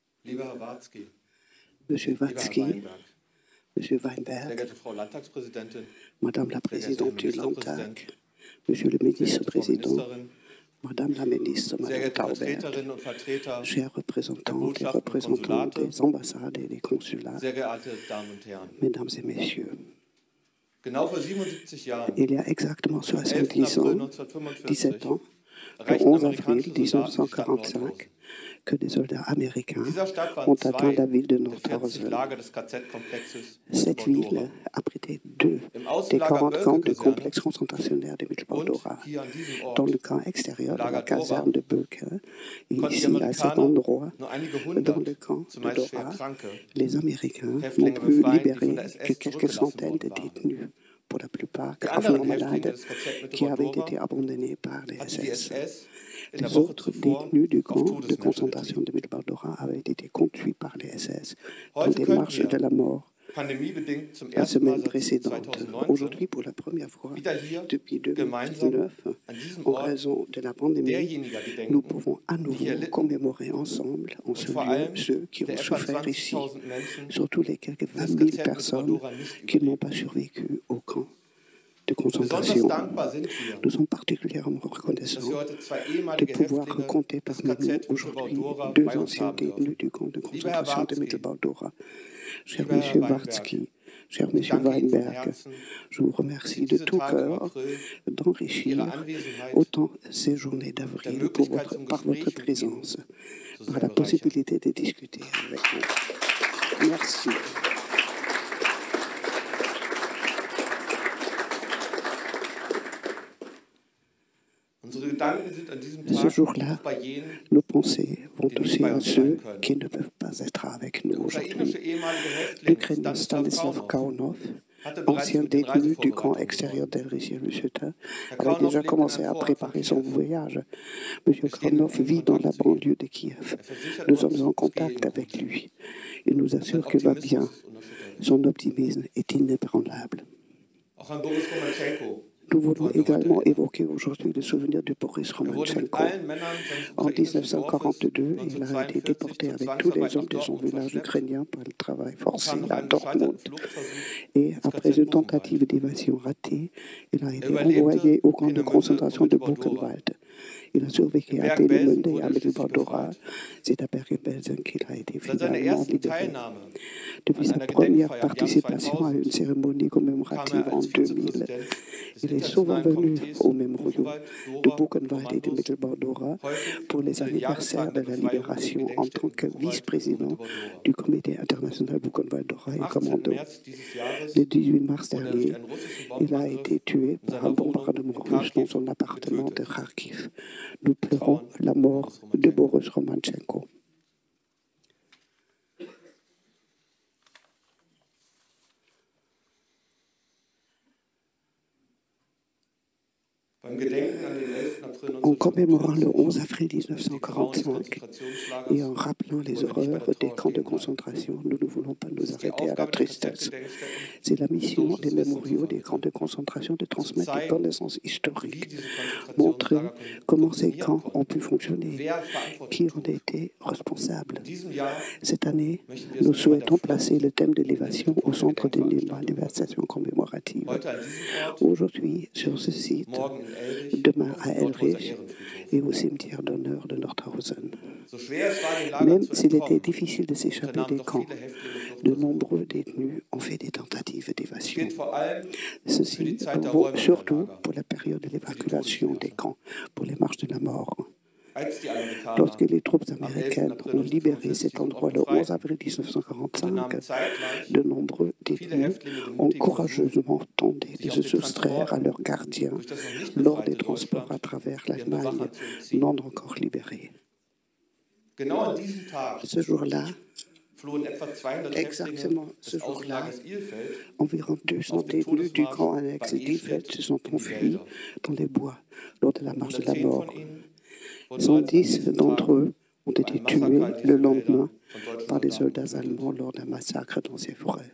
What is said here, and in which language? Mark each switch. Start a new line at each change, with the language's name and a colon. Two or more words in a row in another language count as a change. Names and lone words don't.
German: Lieber Herr Watzke,
French: Monsieur
German: lieber Herr Watzke, Weinberg,
French: Monsieur
German: sehr Weinberg, geehrte Frau Landtagspräsidentin,
French: Madame la
German: sehr geehrter Herr
French: Présidente du Landtag,
German: Ministerpräsident,
French: Monsieur le
German: sehr geehrte Frau
French: Ministre-Président,
German: Ministerin,
French: Madame la Ministre,
German: sehr
French: Madame
German: geehrte Taubert, Vertreterinnen und Vertreter
French: chers
German: der
French: représentants et
German: Botschaften und
French: représentants
German: Konsulate,
French: des ambassades et des consulats,
German: sehr geehrte Damen und Herren.
French: Mesdames et Messieurs,
German: Genau vor 77 Jahren,
French: il y a exactement
German: am 11.
French: 70
German: April
French: ans,
German: 1945,
French: 17 ans, le
German: erreichten
French: 11 avril
German: amerikanische Soldaten die Stadt Nordhausen.
French: 1945, que des soldats
German: In
French: américains
German: dieser Stadt waren
French: ont atteint
German: zwei
French: la ville de
German: der 40
French: Nordhausen.
German: Lager des KZ-Komplexes
French: Cette
German: Mittelbau-Dora.
French: ville abritait 2
German: Im
French: des
German: Außenlager
French: 40 camps de
German: Bölke-Kaserne
French: complexe concentrationnaire de
German: und
French: Mittelbau-Dora.
German: hier an diesem
French: Dans le
German: Ort
French: camp extérieur de la
German: Lager Dora
French: caserne de Bölke, et
German: konnten die
French: ici à cet
German: Amerikaner
French: endroit,
German: nur einige
French: dans
German: hundert,
French: le camp de
German: zumeist schwer
French: Dora,
German: Kranke,
French: les Américains n'ont
German: Häftlinge
French: pu
German: befreien, die von
French: libérer
German: der
French: que
German: SS
French: quelques
German: zurückgelassen
French: centaines de
German: worden waren.
French: détenus, pour la plupart
German: Die
French: gravement
German: anderen Häftlinge
French: malades,
German: des KZ
French: qui avaient été
German: Mittelbau-Dora
French: abandonnés par les
German: hatte die
French: SS.
German: SS in der
French: Les
German: Woche
French: autres
German: zuvor
French: détenus du
German: auf
French: camp de
German: Todesmärsche
French: concentration
German: getrieben.
French: de Mittelbau-Dora avaient été conduits par les SS dans
German: Heute
French: des
German: können
French: marches de la
German: wir,
French: mort
German: pandemiebedingt zum
French: la
German: ersten Mal
French: semaine
German: seit
French: précédente.
German: 2019,
French: Aujourd'hui, pour la première fois
German: wieder hier
French: depuis
German: gemeinsam
French: 2019,
German: an diesem
French: en
German: Ort
French: raison de la pandémie,
German: derjenigen
French: nous
German: gedenken,
French: pouvons à
German: die hier
French: nouveau
German: litten
French: commémorer ensemble en
German: und
French: ce
German: vor
French: lieu
German: allem
French: ceux qui
German: der
French: ont
German: etwa
French: souffert ici,
German: 20.000 Menschen,
French: surtout les quelques
German: die das
French: 20 000
German: KZ
French: personnes
German: Mittelbau-Dora nicht
French: qui n'ont
German: überlebten.
French: pas survécu au camp de
German: Besonders
French: concentration.
German: dankbar sind wir,
French: Nous sommes particulièrement
German: dass wir
French: reconnaissants
German: heute zwei
French: de
German: ehemalige
French: pouvoir
German: Häftlinge
French: compter
German: des
French: parmi nous
German: KZ
French: aujourd'hui
German: Mittelbau-Dora
French: 2
German: bei uns
French: anciens
German: haben
French: détenus
German: dürfen.
French: du camp de
German: Lieber Herr
French: concentration de
German: Watzke,
French: Mittelbau-Dora. Cher
German: lieber Herr
French: Monsieur
German: Weinberg,
French: Watzke, cher
German: ich
French: Monsieur
German: danke Ihnen von
French: Weinberg,
German: Herzen,
French: je vous
German: dass Sie
French: remercie de
German: diese
French: tout
German: Tage im
French: cœur
German: April mit Ihrer
French: d'enrichir
German: Anwesenheit
French: autant ces journées
German: und der
French: d'avril
German: Möglichkeit zum
French: par votre
German: Gespräch mit Ihnen
French: présence,
German: so
French: par
German: sehr
French: la
German: bereichern.
French: possibilité de discuter avec vous. Merci.
German: Unsere Gedanken sind an diesem
French: Ce
German: Tag
French: jour-là,
German: auch bei jenen,
French: nos pensées vont
German: die nicht
French: aussi
German: bei
French: à
German: uns sein
French: ceux
German: können.
French: qui ne peuvent pas être avec nous
German: Der ukrainische
French: aujourd'hui.
German: ehemalige Häftling
French: L'Ukrainien
German: Stanislav
French: Stanislav
German: Kaunov
French: Kaunov,
German: hatte bereits
French: ancien
German: mit den
French: détenu du camp
German: Reisevorbereitungen
French: extérieur
German: begonnen.
French: d'Elrisy-Lucetin,
German: Herr
French: avait
German: Kaunov
French: déjà
German: lebt in
French: commencé
German: einem
French: à
German: Vorort von
French: préparer son
German: Kiew.
French: voyage. M.
German: Wir stehen in
French: Kaunov
German: engem
French: vit dans la
German: Kontakt zu ihm.
French: banlieue de Kiev.
German: Er versichert
French: Nous
German: uns,
French: sommes en
German: es gehe
French: contact
German: ihm
French: avec
German: gut.
French: lui. Il nous
German: Sein
French: assure qu'il va bien.
German: Optimismus ist unerschütterlich.
French: Son optimisme est inébranlable.
German: Auch an Boris Romantschenko
French: Nous voulons
German: wollen wir heute
French: également
German: erinnern.
French: évoquer aujourd'hui le souvenir de Boris
German: Er wurde mit
French: Romantchenko.
German: allen Männern seines
French: En
German: ukrainischen Dorfes
French: 1942, il a été
German: 1942
French: déporté
German: zur
French: avec tous les
German: Zwangsarbeit
French: hommes
German: nach
French: de son
German: Dortmund
French: village
German: verschleppt
French: ukrainien par le travail
German: und
French: forcé
German: kam nach
French: à
German: einem gescheiterten
French: Dortmund.
German: Fluchtversuch
French: Et
German: ins
French: après
German: KZ
French: une
German: Buchenwald.
French: tentative d'évasion ratée, il a été
German: überlebte
French: envoyé au camp de
German: Peenemünde
French: concentration
German: und
French: de
German: Mittelbau-Dora.
French: Buchenwald. Il a survécu
German: Im
French: à
German: Bergen-Belsen
French: Peenemünde et
German: wurde
French: à
German: er schließlich
French: Mittelbau-Dora.
German: befreit.
French: C'est à Bergen-Belsen qu'il a été
German: Seit seiner
French: finalement
German: ersten
French: libéré.
German: Teilnahme
French: Depuis
German: an
French: sa
German: einer
French: première
German: Gedenkfeier im Jahr
French: participation à
German: 2000
French: une cérémonie
German: kam
French: commémorative
German: er
French: en
German: als
French: 2000,
German: Vizepräsident des
French: il est souvent
German: Internationalen
French: venu
German: Komitees
French: au même lieu
German: Buchenwald,
French: de
German: Dora,
French: Buchenwald et de
German: Kommandos,
French: Mittelbau-Dora
German: häufig
French: pour les
German: unter den
French: anniversaires
German: Jahrestagen
French: de
German: der
French: la
German: Befreiung der
French: libération en tant
German: Gedenkstätten
French: que
German: Buchenwald und
French: vice-président
German: Mittelbau-Dora.
French: du comité international Buchenwald-Dora
German: Am
French: et
German: 18.
French: commando.
German: März dieses Jahres
French: Le 18 mars
German: wurde er durch
French: dernier,
German: einen russischen
French: il a
German: Bombenangriff
French: été tué
German: in
French: par un
German: seiner Wohnung
French: bombardement
German: in
French: russe dans
German: Kharkiv
French: son appartement de
German: getötet.
French: Kharkiv. Nous
German: Wir
French: pleurons
German: trauern
French: la
German: um
French: mort
German: Boris
French: de
German: Romantschenko.
French: Boris Romantchenko.
German: Beim Gedenken an den 11. April
French: En commémorant le 11
German: 1945
French: avril
German: und die Grauen des
French: 1945
German: Konzentrationslagers
French: et en rappelant les
German: wollen wir nicht bei
French: horreurs
German: der
French: des
German: Trauer
French: camps de
German: stehen bleiben.
French: concentration, nous ne voulons pas
German: Es
French: nous
German: ist die
French: arrêter à la
German: Aufgabe der
French: tristesse.
German: KZ-Gedenkstätten,
French: C'est la mission des
German: historisches Wissen zu
French: mémoriaux des camps de
German: vermitteln,
French: concentration de
German: zu
French: transmettre des
German: zeigen,
French: connaissances
German: wie
French: historiques,
German: diese
French: montrer
German: Konzentrationslager
French: comment ces
German: funktionieren
French: camps ont pu
German: konnten,
French: fonctionner,
German: wer verantwortlich
French: qui en
German: trug.
French: étaient responsables.
German: In diesem Jahr
French: Cette année,
German: möchten wir
French: nous
German: das Thema der
French: souhaitons
German: Flucht
French: placer le thème de
German: in den
French: l'évasion au
German: Mittelpunkt der
French: centre des
German: Gedenkveranstaltung.
French: manifestations commémoratives.
German: Heute an diesem Ort,
French: Aujourd'hui, sur ce site,
German: morgen in Elrich,
French: demain
German: auf
French: à
German: dem Nordhauser
French: Elrich
German: Ehrenfriedhof.
French: et au cimetière d'honneur de Nordhausen.
German: So schwer es war, den Lagern
French: Même
German: zu
French: s'il était
German: entkommen,
French: difficile de s'échapper
German: unternahmen
French: des
German: doch
French: camps,
German: viele Häftlinge
French: de
German: Fluchtversuche.
French: nombreux détenus ont fait des tentatives
German: Das
French: d'évasion.
German: gilt vor allem für die
French: Ceci
German: Zeit der
French: vaut surtout
German: Räumungslager,
French: pour la période de
German: für die
French: l'évacuation des
German: Todesmärsche.
French: camps, pour les marches de la mort.
German: Als die Amerikaner
French: Lorsque les troupes
German: am 11.
French: américaines
German: April
French: ont libéré
German: 1945
French: cet
German: diesen Ort
French: endroit le 11
German: befreiten,
French: avril 1945,
German: unternahmen zeitgleich
French: de nombreux
German: viele
French: détenus
German: Häftlinge den
French: ont
German: mutigen Versuch,
French: courageusement tenté de
German: sich auf
French: se
German: den
French: soustraire à
German: Transporten
French: leurs gardiens
German: durch das noch nicht
French: lors des
German: befreite
French: transports à
German: Deutschland
French: travers
German: ihren
French: l'Allemagne
German: Bewachern zu entziehen.
French: non encore libérés.
German: Genau an diesem Tag
French: Ce jour-là,
German: flohen etwa 200 Häftlinge
French: exactement ce
German: des
French: jour-là,
German: Außenlagers Ilfeld
French: environ 200
German: auf dem
French: détenus du
German: Todesmarsch
French: camp
German: bei
French: annexe d'Ilfeld
German: Ilfeld
French: se sont
German: in die
French: enfuis
German: Wälder.
French: dans les bois lors de la marche de la
German: 110
French: mort.
German: von ihnen wurden bereits an
French: 110
German: diesem
French: d'entre
German: Tag
French: eux ont
German: bei
French: été
German: einem
French: tués
German: Massaker in
French: le
German: diesen
French: lendemain
German: Wäldern von deutschen
French: par des
German: Soldaten
French: soldats
German: getötet.
French: allemands lors d'un massacre dans ces forêts.